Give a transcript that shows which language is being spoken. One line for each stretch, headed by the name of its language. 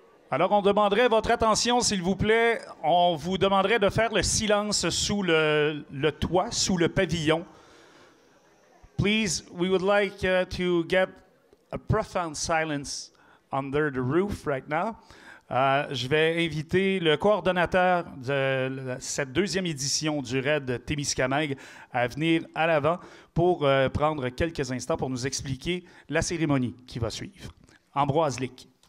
French: Alors, on demanderait votre attention, s'il vous plaît. On vous demanderait de faire le silence sous le toit, sous le pavillon.
English: Please, we would like to get a profound silence under the roof right now.
French: Je vais inviter le coordonnateur de cette deuxième édition du RAID Témiscamingue à venir à l'avant pour prendre quelques instants pour nous expliquer la cérémonie qui va suivre. Ambroise Lick.